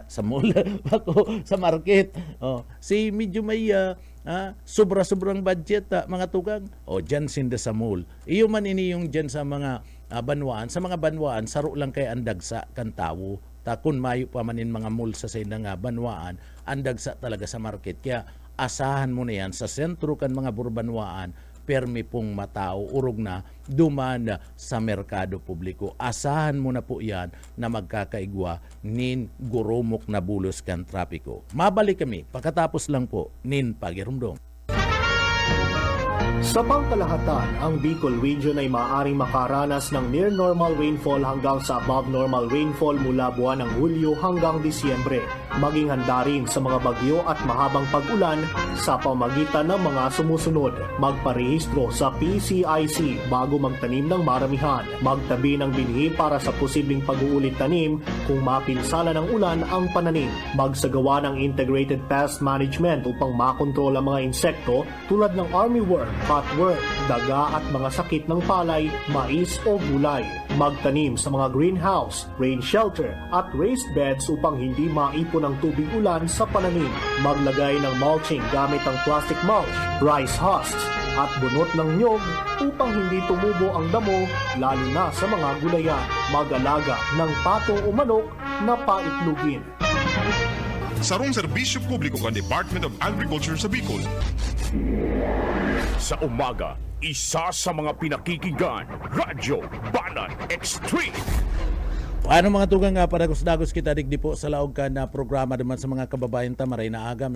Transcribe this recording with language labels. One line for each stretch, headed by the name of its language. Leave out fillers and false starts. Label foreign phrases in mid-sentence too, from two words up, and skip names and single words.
Bikol: sa market si medyo may sobra-sobrang budget mga tugang dyan sinda sa mall iyo man ini yung dyan sa mga banwaan saro lang kay andagsa kan tawo kun mayo pa manin mga mall sa sindang banwaan andagsa talaga sa market kaya asahan mo na yan sa sentro kan mga burbanwaan permi pong matao urog na duman sa merkado publiko. Asahan mo na po yan na magkakaigwa nin gurumok na bulos kan trapiko. Mabalik kami pagkatapos lang po nin pagirumdom.
Filipino: Sa pangkalahatan, ang Bicol Region ay maaaring makaranas ng
English: near normal rainfall
Filipino: hanggang sa
English: above normal rainfall
Filipino: mula buwan ng Hulyo hanggang Disyembre. Maging handa rin sa mga bagyo at mahabang pag-ulan sa pamagitan ng mga sumusunod. Magparehistro sa PCIC bago magtanim ng maramihan. Magtabi ng binhi para sa posibleng pag-uulit tanim kung mapinsala ng ulan ang pananim. Magsagawa ng
English: integrated pest management
Filipino: upang makontrol ang mga insekto tulad ng armyworm, cutworm, daga at mga sakit ng palay, mais o gulay. Magtanim sa mga greenhouse,
English: rain shelter
Filipino: at
English: raised beds
Filipino: upang hindi maipon ang tubig ulan sa pananim. Maglagay ng mulching gamit ang
English: plastic mulch, rice husks,
Filipino: at bunot ng nyog upang hindi tumubo ang damo lalo na sa mga gulayan. Mag-alaga ng pato o manok na paitlugin.
Bikol: Sarong serbisyo publiko kan Department of Agriculture sa Bicol.
Filipino: Sa umaga, isa sa mga pinakikinggan, Radyo Banan Extreme.
Bikol: Paano mga tugang nga padagos-dagos kita digdi po sa laog ka na programa naman sa mga kababayan ta maray na aga.